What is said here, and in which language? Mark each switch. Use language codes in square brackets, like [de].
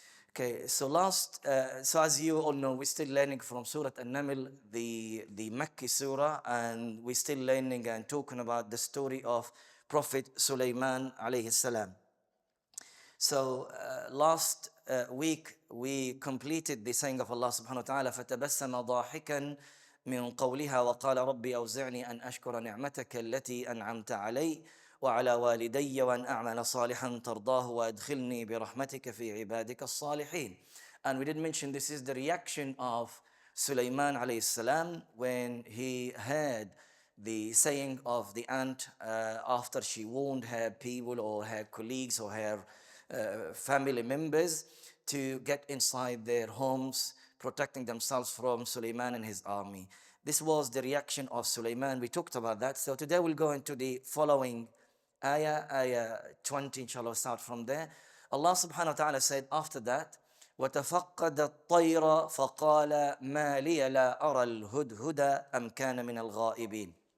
[en] Okay, so as you all know, we're still learning from Surah An-Naml, the Makki surah, and we're still learning and talking about the story of Prophet Sulaiman alayhi salam. So last week we completed the saying of Allah subhanahu wa ta'ala, [ar] فَتَبَسَّمَ ضَاحِكًا من قولها وقال ربي أوزعني أن أشكر نعمتك التي أنعمت علي وعلى والدي وأن أعمل صالحا ترضاه وأدخلني برحمتك في عبادك الصالحين. [en] And we did mention this is the reaction of Sulaiman alayhi salam when he heard the saying of the ant after she warned her people or her colleagues or her family members to get inside their homes, protecting themselves from Sulaiman and his army. This was the reaction of Sulaiman. We talked about that. So today we'll go into the following ayah 20, inshallah, start from there. Allah subhanahu wa ta'ala said after that, [ar] وَتَفَقَّدَ الطَّيْرَ فَقَالَ مَا لِيَ لَا أَرَى الْهُدْهُدَ أَمْ كَانَ مِنَ الْغَائِبِينَ.